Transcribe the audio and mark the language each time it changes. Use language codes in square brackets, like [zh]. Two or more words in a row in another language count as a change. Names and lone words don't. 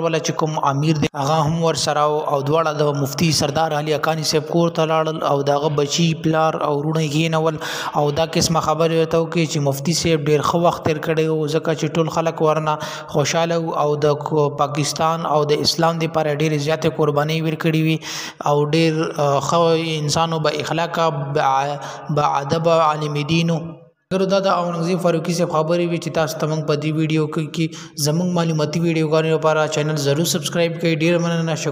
[ps] والا چې کوم امیر دی هغه هم ورسره او دواړه د مفتی سردار علي حقانی صاحب کور ته لاړل او د هغه بچي پلار او وروڼه یې کېنول او دا قسمه خبرې ورته وکړې چې مفتی صاحب ډېر ښه وخت تېر کړی و ځکه چې ټول خلک ورنه خوشحاله وو او د پاکستان او د اسلام دپاره ډېرې زیاتې قربانۍ ورکړې وي او ډېر ښه انسانو با اخلاقه با ادب عالم دینو. دا د اورنګزیب فاروقي صاحب خبرې وي چې تاسو ته موږ په دې ویډیو کې زموږ معلوماتي ویډیوګانو لپاره چینل ضرور سبسکرایب کړئ. ډېر مننه.